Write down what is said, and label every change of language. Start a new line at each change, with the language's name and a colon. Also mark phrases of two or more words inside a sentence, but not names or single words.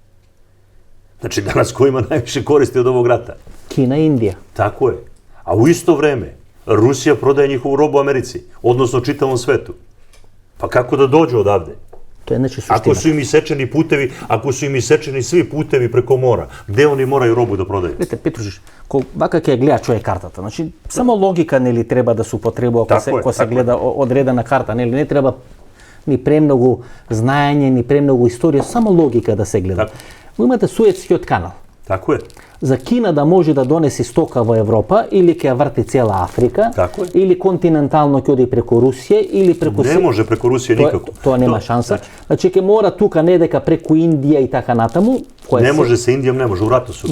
Serbian: Znači, danas ko ima najviše koristi od ovog rata? Kina i Indija. Tako je. A u isto vreme, Rusija prodaje njihovu robu Americi, odnosno čitavom svetu. Pa kako da dođu odavde? To je znači suština. Ako su im isečeni putevi, ako su im isečeni svi putevi preko mora, gde oni moraju robu da prodaju?
Macedonian: Видите, Петрушич, вака ќе гледа човек картата. Значи, само логика нели треба да се употребува кога се гледа одредена карта, нели не треба ни премногу знаење, ни премногу историја, само логика да се гледа. Вы имате Суетскиот канал.
Serbian: Tako je.
Macedonian: За Кина да може да донеси стока во Европа, или ќе врти цела Африка, или континентално ќе оди преку Русија, или преку... Не може преку Русија никако. Тоа нема шанса. Значи ќе мора тука не дека преку Индија и така натаму.
Serbian: Не може се Индијом, не може, у рату су.